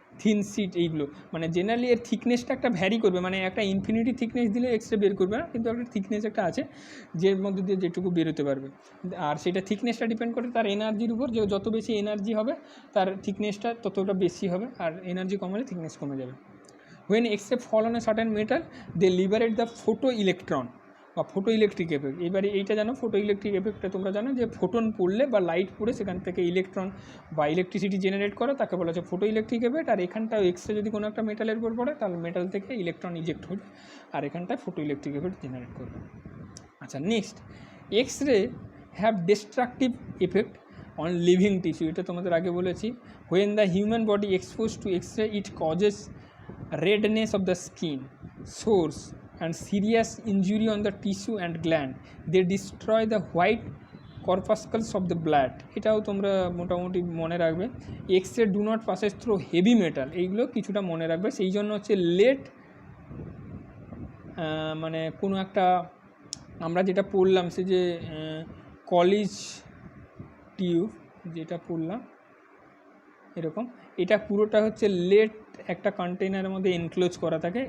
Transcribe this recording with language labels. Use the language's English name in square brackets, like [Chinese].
[Bangla] Thin sheet এইগুলো, মানে generally এর থিকনেসটা একটা ভ্যারি করবে, মানে একটা ইনফিনিটি থিকনেস দিলে এক্স রে বের করবে না, কিন্তু একটা থিকনেস একটা আছে যের মধ্যে দিয়ে যেটুকু বেরোতে পারবে, আর সেটা থিকনেসটা ডিপেন্ড করে তার এনার্জির উপর, যে যত বেশি এনার্জি হবে তার থিকনেসটা ততটা বেশি হবে, আর এনার্জি কমালে থিকনেস কমে যাবে। [English] When X-ray fall on a certain metal, they liberate the photoelectron বা photo electric effect. [Bangla] এবারে এইটা জানো, ফটো ইলেকট্রিক এফেক্টটা তোমরা জানো যে ফোটন পড়লে বা লাইট পড়ে সেখান থেকে ইলেকট্রন বা ইলেকট্রিসিটি জেনারেট করে, তাকে বলা হচ্ছে ফটো ইলেকট্রিক এফেক্ট। আর এখানটায় এক্সরে যদি কোনো একটা মেটালের উপর পড়ে তাহলে মেটাল থেকে ইলেকট্রন ইজেক্ট হবে, আর এখানটায় ফটো ইলেকট্রিক এফেক্ট জেনারেট করবে। [English] আচ্ছা, next, X-ray have destructive effect on living tissue. [Bangla] এটা তোমাদের আগে বলেছি। [English] When the human body expose to X-ray it causes redness of the skin, sores and serious injury on the tissue and gland. They destroy the white corpuscles of the blood. [Bangla] এটাও তোমরা মোটামুটি মনে রাখবে। [English] X-ray do not passes through heavy metal, [Bangla] এইগুলো কিছুটা মনে রাখবে। সেই জন্য হচ্ছে লেট, মানে কোনো একটা আমরা যেটা পড়লাম সে যে কলেজ টিউব যেটা পড়লাম এরকম, এটা পুরোটা হচ্ছে লেট একটা কন্টেনারের মধ্যে এনক্লোজ করা থাকে।